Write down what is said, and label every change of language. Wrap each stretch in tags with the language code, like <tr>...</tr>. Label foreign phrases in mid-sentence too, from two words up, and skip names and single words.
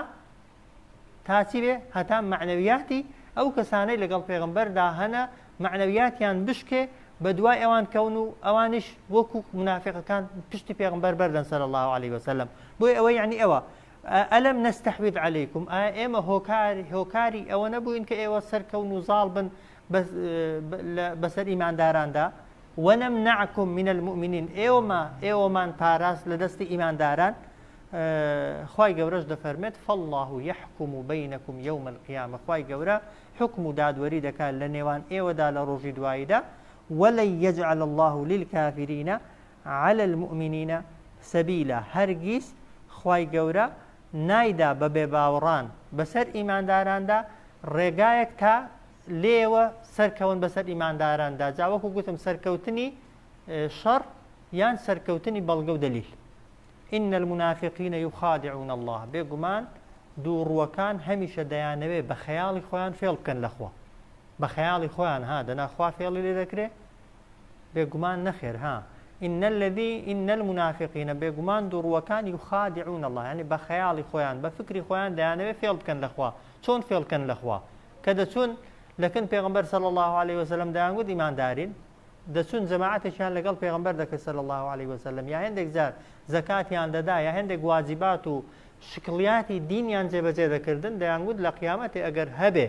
<ckb>تا چی بێ هەتا معنەویاتی ئەو کەسانەی لەگەڵ پێغەمبەردا هەنە معنەویاتیان بشکێ بە دوای ئەوان کەون و ئەوانش وەکو منافقەکان پشتی پێغەمبەر بەردەن</ckb> <ar>صلی الله عليه وسلم</ar> <ckb>بۆی ئەوە یعنی ئەوە</ckb> <ar>ئەلم نستحوذ عليكم</ar> <ckb>ئێمە هۆکاری ئەوە نەبووین کە ئێوە سەرکەون و زاڵ بن بەسەر ئیمانداراندا</ckb> <ar>وَنَمْنَعْكُمْ مِنَ الْمُؤْمِنِينَ</ar> <ckb>ئێوەمان پاراست لە دەستی ئیمانداران خوای گەورەش دەفەرمێت فالله</ckb> <ar>يحكم بينكم يوم القيامة</ar> <ckb>خوای گەورە حکم و دادوەری دەکات لە نێوان ئێوەدا لە ڕۆژی دواییدا ولن</ckb> <ar>يجعل الله للكافرين على المؤمنين سبيلا</ar> <ckb>هەرگیز خوای گەورە نایدا بە بێباوەڕان بەسەر ئیمانداراندا ڕێگایەک تا لێوە سەرکەون بەسەر ئیمانداراندا جاوەکو گوتم سەرکەوتنی شەڕ یان سەرکەوتنی بەڵگە و دەلیل</ckb> <ar>إن المنافقين يخادعون الله</ar> <ckb>بێگومان دووڕوەکان هەمیشە دەیانەوێ بە خەیاڵی خۆیان فێڵ بکەن لەخوا بە خەیاڵی خۆیان ها دەناخوا فێڵی لێ دەکرێ بێگومان نەخێر ها</ckb> <ar>إن المنافقين</ar> <ckb>بێگومان دووڕوەکان</ckb> <ar>يخادعون الله</ar> <ckb>يعني بە خەیاڵی خۆیان بە فکری خۆیان دەیانەوێ فێڵ بکەن لەخوا چۆن فێڵ بکەن لەخوا کە دەچون لەکن پێغەمبەر</ckb> <ar>صلی الله عليه وسلم</ar> <ckb>دەیانگوت ئیماندارین دەچون جەماعەتێکیان لەگەڵ پێغەمبەر دەکرد</ckb> <ar>صلی الله عليه وسلم</ar> <ckb>یا هەندێک جار زەکاتیان دەدا یا هەندێک واجبات و شکڵیاتی دینیان جێبەجێ دەکردن دەیانگوت لە قیامەتێ ئەگەر هەبێ</ckb>